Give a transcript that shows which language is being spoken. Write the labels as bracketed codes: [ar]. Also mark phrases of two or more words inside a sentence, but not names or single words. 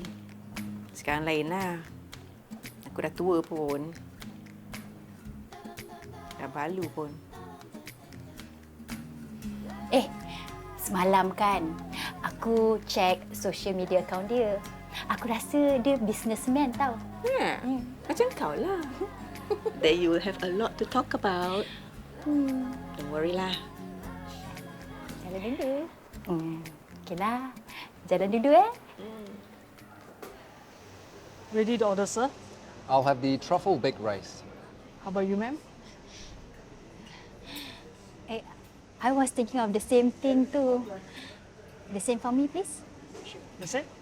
[ms] Sekarang lain lah. Aku dah tua pun. Dah balu pun. Semalam kan, Aku [en] check social media account [ms] dia. Aku rasa dia businessman tau. Macam kau lah. [en] Then you will have a lot to talk about. Don't worry lah. [ms] Jalan dulu. Okay lah. Jalan dulu [en] Ready to order, sir? I'll have the truffle baked rice. How about you, ma'am? I was thinking of the same thing too. The same for me, please. The same?